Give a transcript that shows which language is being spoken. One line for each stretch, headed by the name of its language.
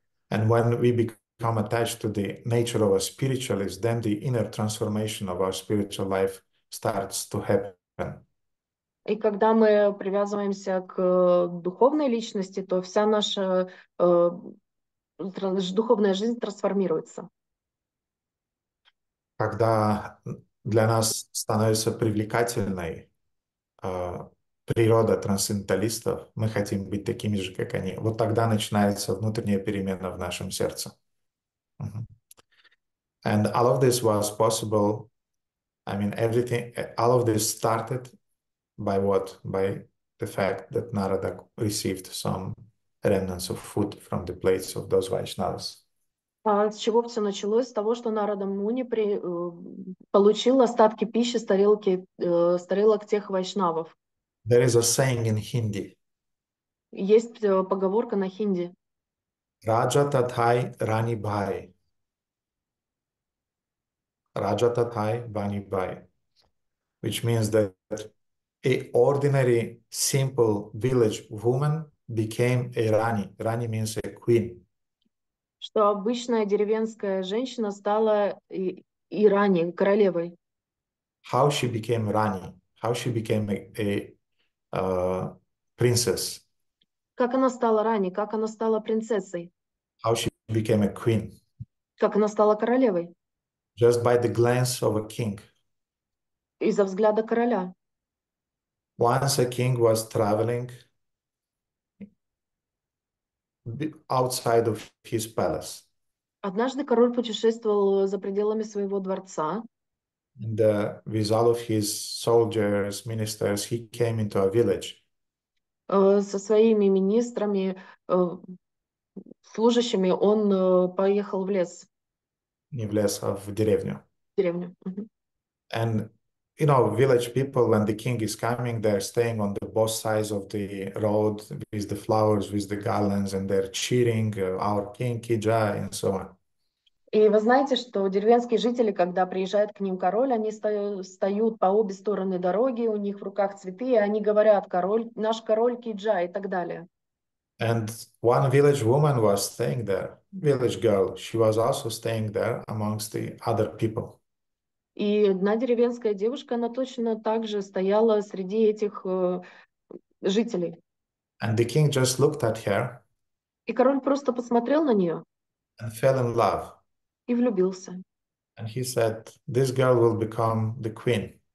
English: And when we become attached to the nature of a spiritualist, then the inner transformation of our spiritual life starts to happen.
Russian: И когда мы привязываемся к духовной личности, то вся наша духовная жизнь трансформируется. Когда для нас становится привлекательной природа трансценденталистов, мы хотим быть такими же, как они. Вот тогда начинается внутренняя перемена в нашем сердце.
English: And all of this was possible. I mean, all of this started by what? By the fact that Narada received some remnants of food from the plates of those Vaishnavas.
Russian: А с чего все началось? С того, что Нарада Муни получил остатки пищи с тарелок тех вайшнавов.
English: There is a saying in Hindi.
Russian: Есть поговорка на хинди.
Hindi: Raja tathai Rani Bhai. Raja tathai Vani Bhai.
English: Which means that a ordinary, simple village woman became a Rani. Rani means a queen.
Russian: Что обычная деревенская женщина стала и Рани, королевой.
English: How she became Rani? How she became a princess?
Russian: Как она стала Рани? Как она стала принцессой?
English: How she became a queen?
Russian: Как она стала королевой?
English: Just by the glance of a king.
Russian: из-за взгляда короля.
English: Once a king was traveling outside of his palace.
Russian: Однажды король путешествовал за пределами своего дворца,
English: And with all of his soldiers, ministers, he came into a village.
Russian: со своими министрами, служащими, он поехал в лес, Не в лес, а в деревню. в деревню. Мгм.
English: And you know, village people, when the king is coming, they're staying on the both sides of the road with the flowers, with the garlands, and they're cheering, our king, Ki Jai, and so on.
Russian: И вы знаете, что деревенские жители, когда приезжает к ним король, они встают по обе стороны дороги, у них в руках цветы, и они говорят: король, наш король Киджа и так далее.
English: And one village woman was staying there, village girl. She was also staying there amongst the other people.
Russian: И одна деревенская девушка, она точно так же стояла среди этих жителей.
English: And the king just looked at her
Russian: И король просто посмотрел на нее
English: and fell in love.
Russian: и влюбился.
English: And he said, this girl will become the queen.